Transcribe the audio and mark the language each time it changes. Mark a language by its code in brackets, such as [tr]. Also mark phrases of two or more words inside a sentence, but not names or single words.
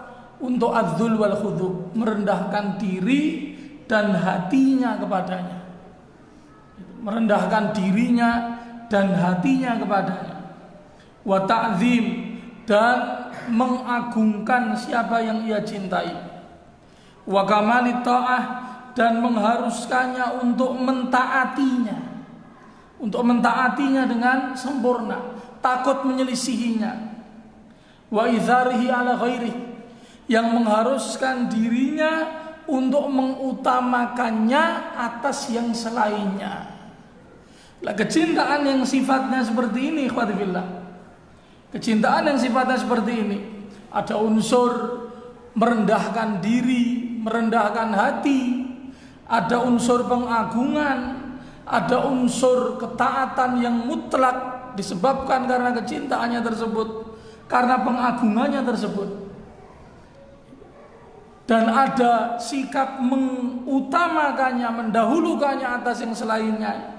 [id] Untuk [ar] الذل والخضوع, [id] merendahkan diri dan hatinya kepadanya, merendahkan dirinya dan hatinya kepadanya, [ar] والتعظيم, [id] dan mengagungkan siapa yang ia cintai, [ar] وكمال الطاعة, [id] dan mengharuskannya untuk mentaatinya dengan sempurna, takut menyelisihinya, [ar] وإيثاره على غيره, [id] yang mengharuskan dirinya untuk mengutamakannya atas yang selainnya. Lah, kecintaan yang sifatnya seperti ini, [ar] إخوتي في الله, [id] kecintaan yang sifatnya seperti ini, ada unsur merendahkan diri, merendahkan hati, ada unsur pengagungan, ada unsur ketaatan yang mutlak disebabkan karena kecintaannya tersebut, karena pengagungannya tersebut, dan ada sikap mengutamakannya, mendahulukannya atas yang selainnya.